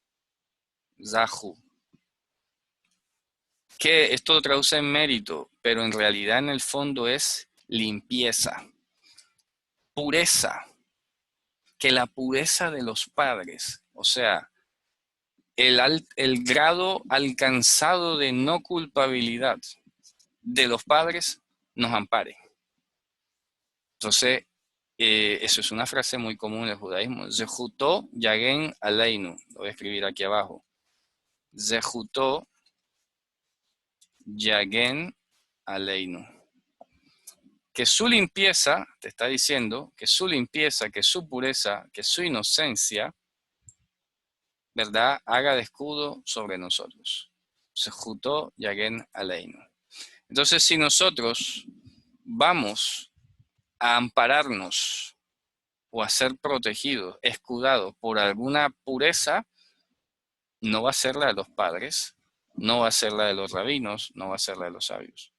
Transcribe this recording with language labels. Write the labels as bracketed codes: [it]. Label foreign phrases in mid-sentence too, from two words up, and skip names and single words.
[es] Que esto lo traduce en mérito, pero en realidad en el fondo es limpieza, pureza, que la pureza de los padres, o sea, el grado alcanzado de no culpabilidad de los padres nos ampare. Entonces, eso es una frase muy común en el judaísmo. [he] זכותו יגן עלינו. [es] Lo voy a escribir aquí abajo. [he] זכותו יגן עלינו. [es] Que su limpieza, te está diciendo, que su limpieza, que su pureza, que su inocencia, ¿verdad?, haga de escudo sobre nosotros. [he] זכותו יגן עלינו. [es] Entonces, si nosotros vamos a ampararnos o a ser protegidos, escudados por alguna pureza, no va a ser la de los padres, no va a ser la de los rabinos, no va a ser la de los sabios.